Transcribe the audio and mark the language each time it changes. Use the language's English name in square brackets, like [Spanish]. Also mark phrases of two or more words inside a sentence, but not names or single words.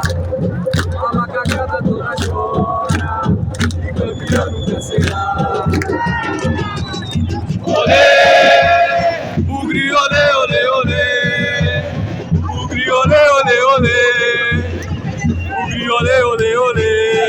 [Portuguese] A macacada toda chora, e campeão nunca será. Olê, o gri, olê, olê, olê. O gri, olê, olê, olê. O gri, olê, olê, olê.